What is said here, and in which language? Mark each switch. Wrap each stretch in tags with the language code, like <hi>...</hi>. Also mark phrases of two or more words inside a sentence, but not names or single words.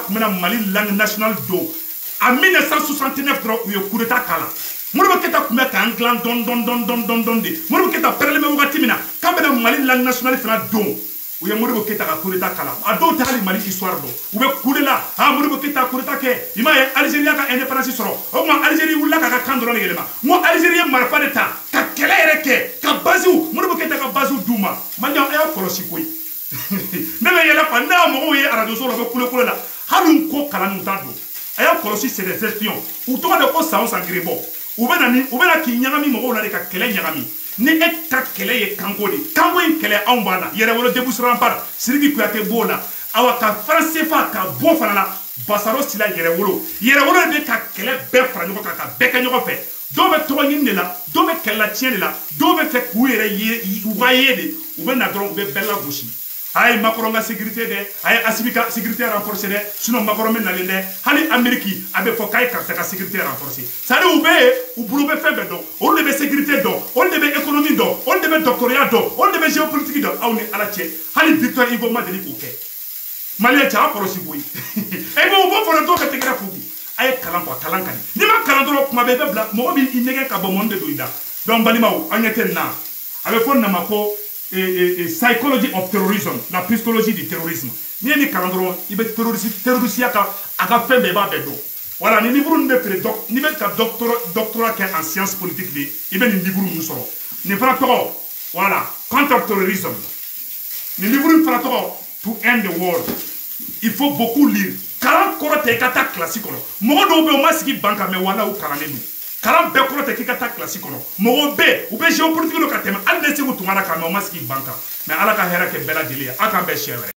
<bm>kun bɛna Mali</bm> <fr>langue nationale</fr> <bm>don en 1969 dɔrɔn u ye</bm> <fr>coup d'état</fr> <bm>k'a la Modibo Keyita kun bɛ k'an dilan dɔn de Modibo Keyita pɛrɛlen bɛ wagati min na k'an bɛna Mali</bm> <fr>langue nationale</fr> <bm>fana don u ye Modibo Keyita ka</bm> <fr>coup d'état</fr> <bm>k'a la a dɔw tɛ hali Mali histoire dɔn u bɛ kule la Modibo Keyita</bm> <fr>coup d'état</fr> <bm>kɛ i m'a ye Algérie y'a ka indépendance sɔrɔ o tuma Algérie wulila k'a ka kan dɔrɔn de yɛlɛma n ko Algérie ye marifa de ta ka kɛlɛ yɛrɛ kɛ ka baziw Modibo Keyita ka baziw d'u ma Maliɲɛnw a y'aw kɔlɔsi koyi ne bɛ yɛlɛ quoi ne y'a mɔgɔw ye arajoso la u bɛ kule la hali n ko kalan n'u t'a don a y'a kɔlɔsi</bm> <fr>c'est des espions</fr> <bm>u tɔgɔ de ko san o san gɛrɛbɔ u bɛna k'i ɲagami mɔgɔw la de ka kɛlɛ ɲagami ni e ka kɛlɛ ye kanko de kanko in kɛlɛ anw b'a la yɛrɛwolo</bm> <fr>débouche rempart</fr> <bm>Sidiki Kuyate b'o la awa ka franc CFA ka bɔ fana la Basaro Sila yɛrɛwolo de bɛ ka kɛlɛ bɛɛ fara ɲɔgɔn kan ka bɛɛ kɛ ɲɔgɔn fɛ dɔw bɛ tɔgɔ ɲini de la dɔw bɛ kɛlɛ la tiɲɛ de la dɔw bɛ fɛ k'u yɛrɛ ye u ka ye de u bɛ na dɔrɔn u bɛ bɛɛ lagosi a ye Macron ka sécurité dɛ a ye Assimi ka</bm> <fr>sécurité renforcée</fr> <bm>dɛ sinon Macron bɛ nalen dɛ hali Amérique a bɛ fɔ k'a ye karisa ka</bm> <fr>sécurité renforcée c'est-à-dire</fr> <bm>u bɛ yen u bolo bɛ fɛn bɛɛ dɔn olu de bɛ sécurité dɔn olu de bɛ économie dɔn olu de bɛ doctorat dɔn olu de bɛ géopolitique dɔn aw ni ala cɛ hali Victor Hugo ma deli k'o kɛ Maliyɛn cɛ a kɔlɔsi koyi e bɛ u bɔ fɔlɔ dɔw ka tɛgɛrɛ f'u a ye kalan quoi kalan ka di n'i ma kalan dɔrɔn kuma bɛɛ i bɛ bila mɔgɔ b'i ɲɛgɛn ka bɔ mɔni de don i da donc balimaw an ɲɛ tɛ nin na a bɛ fɔ nin ma ko</bm> <en>psychology of terrorism</en> <fr>la psychologie du terrorisme</fr> <bm>n'i ye nin kalan dɔrɔn i bɛ terrorisiya ka a ka fɛn bɛɛ i b'a bɛɛ dɔn voilà nin livre ninnu bɛ feere n'i bɛ ka doctorat kɛ</bm> <fr>en science politique</fr> <bm>de i bɛ nin livre ninnu sɔrɔ nin fana tɔgɔ voilà</bm> <en>contre terrorism</en> <bm>nin livre in fana tɔgɔ</bm> <en>to end the world</en> <fr>il faut beaucoup lire</fr> <bm>kalan kɔrɔ tɛ i ka taa kilasi kɔnɔ mɔgɔ dɔw bɛ yen u ma sigi ban kan mais wala u kalannen don kalan bɛɛ kɔrɔ tɛ k'i ka taa kilasi kɔnɔ mɔgɔw bɛ yen u bɛ géopolitique dɔ ka tɛmɛ hali ne segu tuma na kan mɛ u ma sigi ban kan mais ala ka hɛrɛ kɛ bɛɛ lajɛlen ye a k'an bɛɛ siɲɛ wɛrɛ</bm>